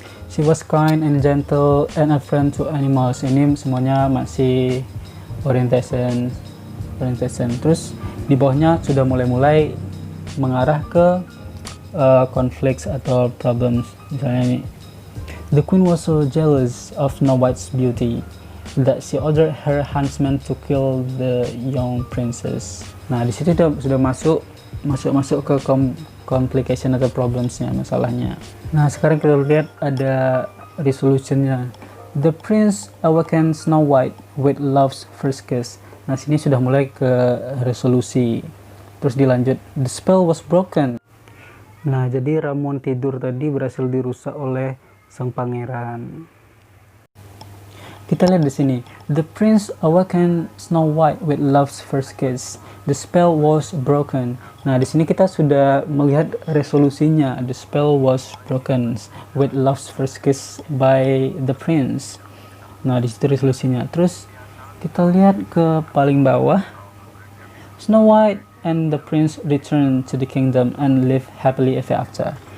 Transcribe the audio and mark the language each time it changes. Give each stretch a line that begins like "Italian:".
English: She was kind and gentle and a friend to animals.
Indonesian: Ini semuanya masih orientation. Terus di bawahnya sudah mulai mengarah ke conflicts atau problems. Misalnya ini,
English: the queen was so jealous of Snow White's beauty that she ordered her huntsman to kill the young princess.
Indonesian: Nah, di situ sudah masuk ke complication atau problemsnya, masalahnya. Nah, sekarang kita lihat ada resolutionnya.
English: The prince awakened Snow White with love's first kiss.
Indonesian: Nah, sini sudah mulai ke resolusi. Terus dilanjut,
English: the spell was broken.
Indonesian: Nah, jadi ramuan tidur tadi berhasil dirusak oleh sang pangeran. Kita lihat di sini,
English: the prince awakened Snow White with love's first kiss. The spell was broken.
Indonesian: Nah, di sini kita sudah melihat resolusinya.
English: The spell was broken with love's first kiss by the prince.
Indonesian: Nah, di situ resolusinya. Terus kita lihat ke paling bawah.
English: Snow White and the prince returned to the kingdom and live happily ever after.